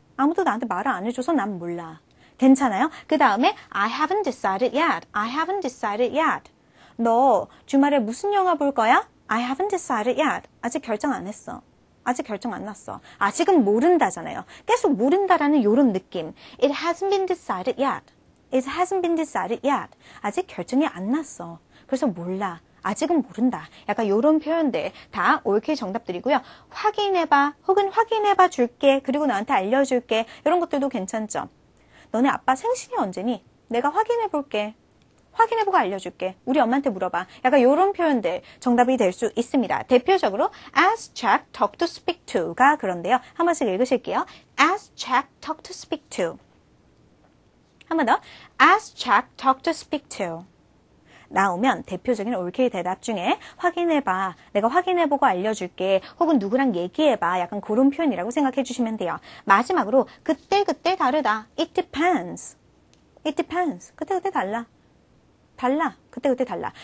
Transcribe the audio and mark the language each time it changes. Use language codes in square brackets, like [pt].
[ko] 아무도 나한테 말을 안 해줘서 난 몰라. 괜찮아요? 그 다음에 [en] I haven't decided yet. I haven't decided yet. [ko] 너 주말에 무슨 영화 볼 거야? [en] I haven't decided yet. [ko] 아직 결정 안 했어. 아직 결정 안 났어. 아직은 모른다잖아요. 계속 모른다라는 이런 느낌. [en] It hasn't been decided yet. It hasn't been decided yet. [ko] 아직 결정이 안 났어. 그래서 몰라. 아직은 모른다. 약간 이런 표현들 다 올케이 정답들이고요. 확인해봐. 혹은 확인해봐 줄게. 그리고 나한테 알려줄게. 이런 것들도 괜찮죠. 너네 아빠 생신이 언제니? 내가 확인해볼게. 확인해보고 알려줄게. 우리 엄마한테 물어봐. 약간 이런 표현들 정답이 될 수 있습니다. 대표적으로 [en] ask, check, talk to, speak to [ko] 가 그런데요. 한 번씩 읽으실게요. [en] ask, check, talk to, speak to. [ko] 한 번 더. [en] ask, check, talk to, speak to. [ko] 나오면 대표적인 올케이 대답 중에 확인해봐. 내가 확인해보고 알려줄게. 혹은 누구랑 얘기해봐. 약간 그런 표현이라고 생각해 주시면 돼요. 마지막으로 그때그때 다르다. [en] It depends. It depends. [ko] 그때그때 달라. 달라. 그때그때 달라.